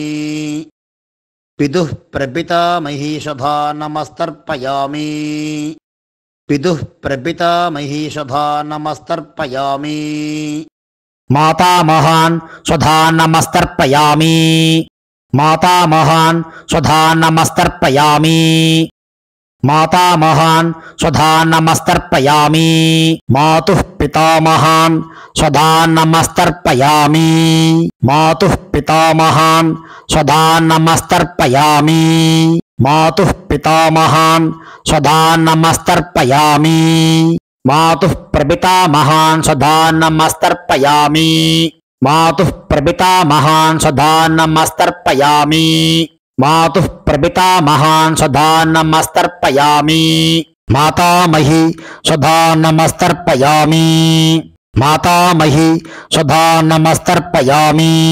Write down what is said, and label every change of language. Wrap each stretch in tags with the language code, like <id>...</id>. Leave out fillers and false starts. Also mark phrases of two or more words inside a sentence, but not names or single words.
<sa>पितुः प्रपितामही स्वधानमस्तर्पयामि. पितुः प्रपितामही स्वधानमस्तर्पयामि. मातामहान् स्वधानमस्तर्पयामि. मातामहान् स्वधानमस्तर्पयामि. मातामहान् स्वधा नमस्तर्पयामि मातुः पितामहान् स्वधा नमस्तर्पयामि मातुः पितामहान् स्वधा नमस्तर्पयामि मातुः पितामहान् स्वधा नमस्तर्पयामि मातुः प्रपितामहान् स्वधा नमस्तर्पयामि मातुः प्रपितामहान् स्वधा नमस्तर्पयामि मातुः प्रपितामहान् स्वधा नमस्तर्पयामि मातामही स्वधा नमस्तर्पयामि मातामही स्वधा नमस्तर्पयामि</sa>